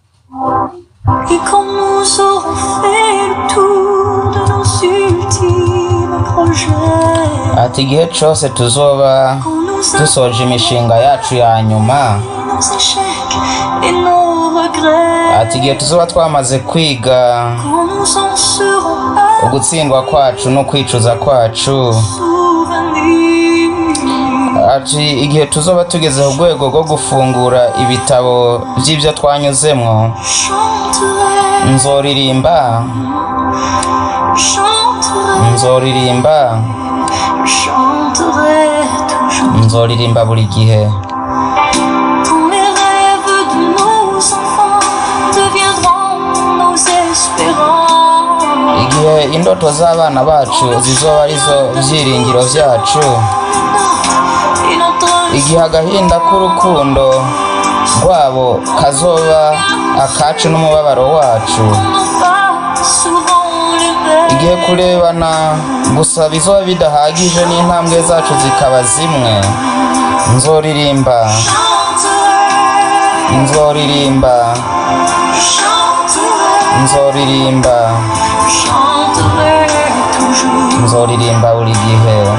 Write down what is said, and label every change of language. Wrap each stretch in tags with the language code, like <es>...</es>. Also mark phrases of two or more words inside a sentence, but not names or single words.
<fr>Et quand nous aurons fait le tour de nos ultimes projets,</fr> <rn>ati igihe cyose tuzoba dusoje imishinga yacu ya nyuma,</rn> <fr>nos échecs et nos regrets,</fr> <rn>ati igihe tuzoba twamaze kwiga</rn> <fr>quand nous en serons</fr> <rn>ugutsindwa kwacu no kwicuza kwacu, ati igihe tuzoba tugeze ku rwego rwo gufungura ibitabo by'ibyo twanyuzemwo, nzoririmba nzoririmba buri gihe.</rn> <fr>Quand les rêves de nos enfants deviendront nos espérances,</fr> <rn>igihe indoto z'abana bacu zizoba arizo byiringiro byacu, igihe agahinda k'urukundo rwabo kazoba akacu n'umubabaro wacu, igihe kurebana gusa bizoba bidahagije n'intambwe zacu zikaba zimwe, nzoririmba nzoririmba nzoririmba nzoririmba buri gihe.</rn>